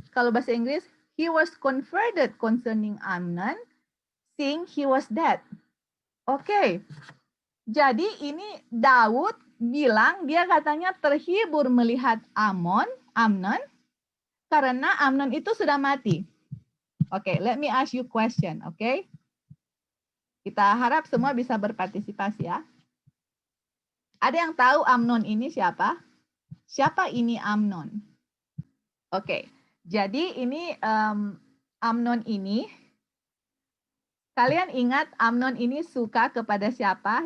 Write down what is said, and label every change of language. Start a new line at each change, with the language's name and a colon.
Indonesian: Kalau bahasa Inggris,
English: he was converted concerning Amnon seeing he was dead.
Indonesian: Oke. Jadi ini Daud bilang dia katanya terhibur melihat Amnon karena Amnon itu sudah mati.
English: Oke, let me ask you question, oke?
Indonesian: Kita harap semua bisa berpartisipasi ya. Ada yang tahu Amnon ini siapa? Siapa ini Amnon? Oke, jadi ini Amnon ini, kalian ingat Amnon ini suka kepada siapa?